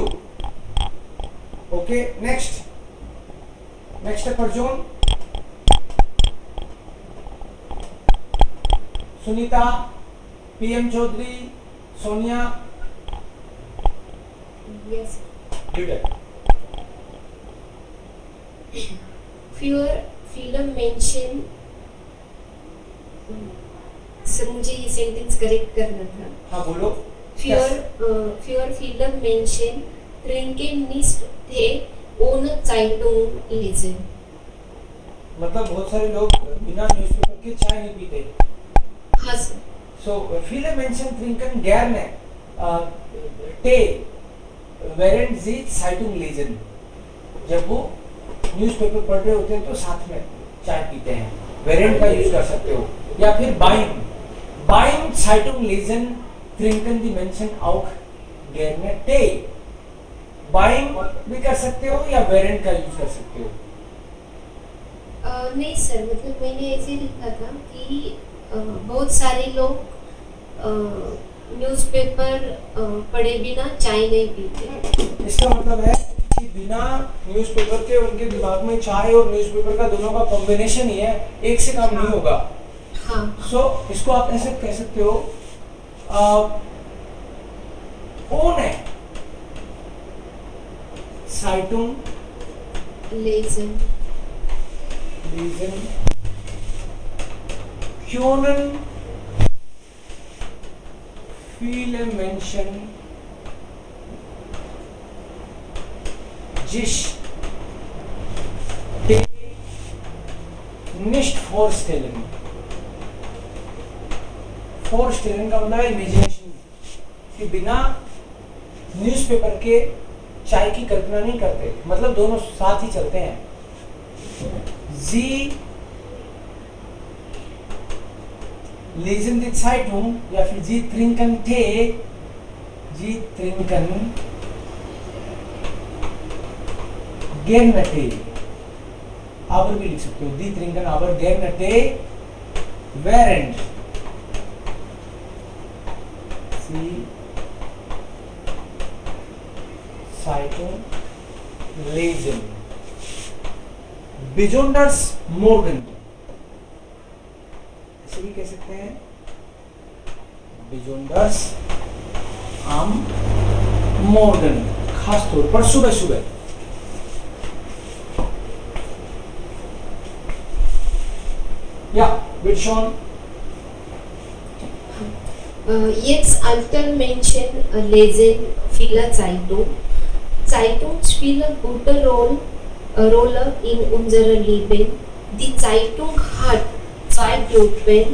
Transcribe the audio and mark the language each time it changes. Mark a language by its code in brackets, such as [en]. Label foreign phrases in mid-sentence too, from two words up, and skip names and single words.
[hi] ओके नेक्स्ट है परजोन, सुनीता, पीएम चौधरी, सोनिया। [en] Yes। [hi] ठीक है। [de] Film mention। [hi] सर मुझे ये सेंटेंस करेक्ट करना था। हाँ बोलो। [de] Für Film Menschen trinken nicht Tee ohne Zeitung lesen। [hi] मतलब बहुत सारे लोग बिना न्यूज़पेपर के चाय नहीं पीते। हाँ सर। [de] So viele Menschen trinken gerne Tee, während sie Zeitung lesen। [hi] जब वो न्यूज़पेपर पढ़ रहे होते हैं तो साथ में चाय पीते हैं। वेरेंट का यूज कर सकते हो, या फिर [de] beim Zeitunglesen trinken die Menschen auch gerne Tee, [hi] बाइम भी कर सकते हो या वेरेंट का यूज कर सकते हो। नहीं सर, मतलब मैंने ऐसे लिखा था कि बहुत सारे लोग न्यूज़पेपर पढ़े बिना चाय नहीं पीते। इसका मतलब है कि बिना न्यूज़पेपर के उनके दिमाग में चाय और न्यूज़पेपर का दोनों का कॉम्बिनेशन ही है, एक से काम नहीं होगा। हाँ। सो इसको आप ऐसे कह सकते हो, [de] ohne Zeitung lesen können viele Menschen sich nicht vorstellen। [hi] vorstellen का मतलब इमेजिनेशन, कि बिना न्यूज़पेपर के चाय की कल्पना नहीं करते, मतलब दोनों साथ ही चलते हैं। [de] Sie lesen die Zeitung [hi] या फिर [de] Sie trinken Tee, Sie trinken gerne Tee, aber [hi] भी लिख सकते हो, [de] Die trinken aber gerne Tee während Sie Zeitung lesen। besonders morgen [hi] ऐसे भी कह सकते हैं, [de] besonders am morgen, [hi] खास तौर पर सुबह सुबह। [de] या bitte schon। Jetzt alter Menschen lesen viele Zeitung. Zeitung spielt eine gute Rolle in unserem Leben. Die Zeitung hat zwei Gruppen.